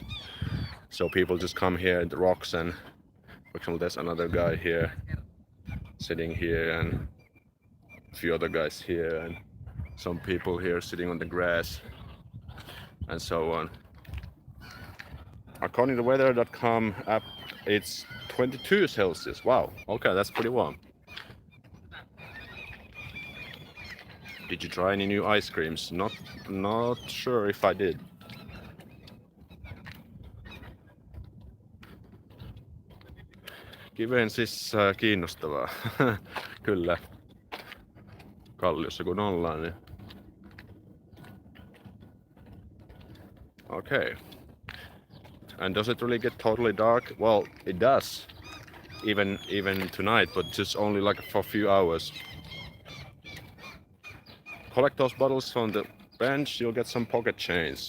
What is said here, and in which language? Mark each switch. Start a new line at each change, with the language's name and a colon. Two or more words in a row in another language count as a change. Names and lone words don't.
English: So people just come here in the rocks, and for example, there's another guy here sitting here, and a few other guys here, and some people here sitting on the grass, and so on. According to weather.com app, it's 22 Celsius. Wow, okay, that's pretty warm. Did you try any new ice creams? Not sure if I did.
Finnish: Kiveen siis kiinnostavaa. Kyllä. Kalliossa kun ollaan, niin.
English: Okay. And does it really get totally dark? Well, it does. Even tonight, but just only like for a few hours. Collect those bottles on the bench, you'll get some pocket change.